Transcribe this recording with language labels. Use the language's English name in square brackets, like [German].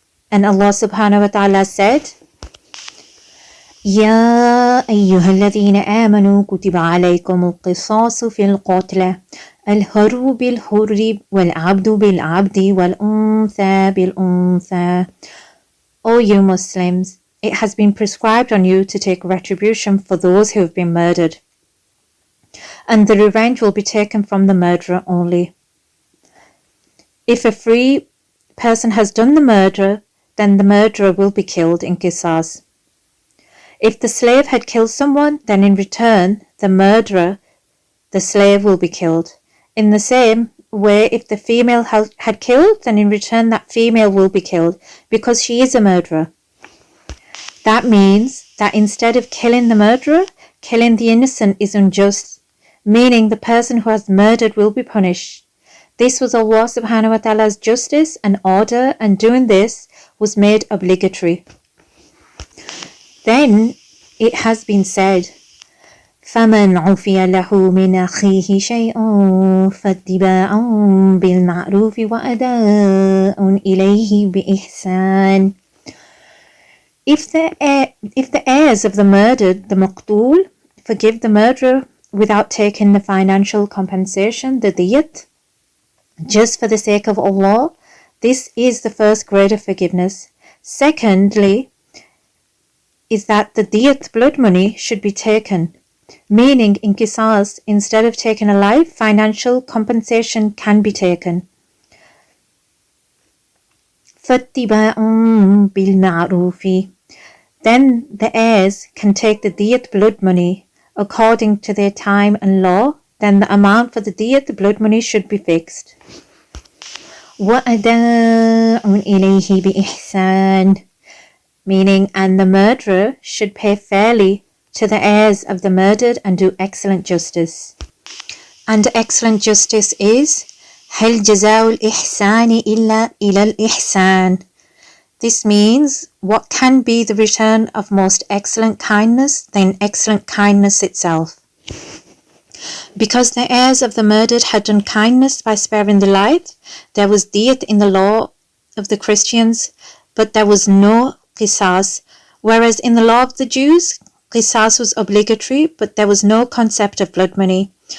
[English] And Allah subhanahu wa ta'ala said, [Arabic] يا أيها الذين آمنوا كتب عليكم القصاص في القتلى الحر بالحر والعبد بالعبد والأنثى بالأنثى. [English] O you Muslims, it has been prescribed on you to take retribution for those who have been murdered, and the revenge will be taken from the murderer only. If a free person has done the murder, then the murderer will be killed in Qisas. If the slave had killed someone, then in return, the murderer, the slave, will be killed. In the same way, if the female had killed, then in return that female will be killed, because she is a murderer. That means that instead of killing the murderer, killing the innocent is unjust, meaning the person who has murdered will be punished. This was Allah subhanahu wa ta'ala's justice and order, and doing this was made obligatory. Then it has been said, [Arabic] فَمَنْ عُفِيَ لَهُ مِنْ أَخِيهِ شَيْءٌ فَاتِّبَاعٌ بِالْمَعْرُوفِ وَأَدَاءٌ إِلَيْهِ بِإِحْسَانٍ. [English] If the heirs of the murdered, the maqtul, forgive the murderer without taking the financial compensation, the diyat, just for the sake of Allah, this is the first grade of forgiveness. Secondly, is that the diyat, blood money, should be taken, meaning in Qisas, instead of taking a life, financial compensation can be taken. [Arabic] فَاتِّبَاعٌ بِالْمَعْرُوفِ. [English] Then the heirs can take the diyat, blood money, according to their time and law. Then the amount for the diyat, the blood money, should be fixed. [Arabic] وَأَدَاءٌ إِلَيْهِ بِإِحْسَانٍ. [English] Meaning, and the murderer should pay fairly to the heirs of the murdered and do excellent justice. And excellent justice is [Arabic] هل جزاء الإحسان إلا إلى الإحسان. [English] This means, what can be the return of most excellent kindness than excellent kindness itself? Because the heirs of the murdered had done kindness by sparing the life, there was diyat in the law of the Christians, but there was no Qisas, whereas in the law of the Jews, Qisas was obligatory, but there was no concept of blood money.